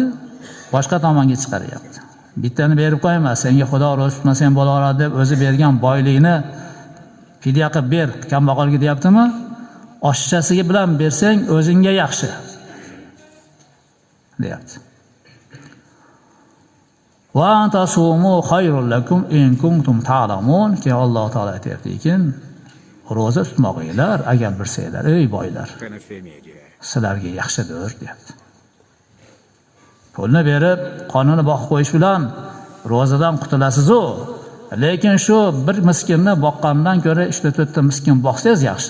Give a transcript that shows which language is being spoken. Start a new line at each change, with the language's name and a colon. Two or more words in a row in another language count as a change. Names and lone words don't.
Uzbek: Boshqa tomonga chiqaryapti. Bittani berib qo'yma, senga Xudo ro'za tutmasang bo'laveradi deb o'zi bergan boylikni fidya qilib ber, kambag'alga deyaptimi? Oshchasiga bilan bersang o'zingga yaxshi deyapti.
Arabic: وأن تصوموا خير لكم إن كنتم تعلمون,
Uzbek: ki Alloh taolo aytayaptiki, ro'za tutmoqinglar agar bilsanglar, ey boylar, sizlarga yaxshidir deyapti. Pulni berib, qonini boqib qo'yish bilan ro'zadan qutulasiz-ku. Lekin shu bir miskinni boqqandan ko'ra 3-4 ta miskin boqsangiz yaxshi.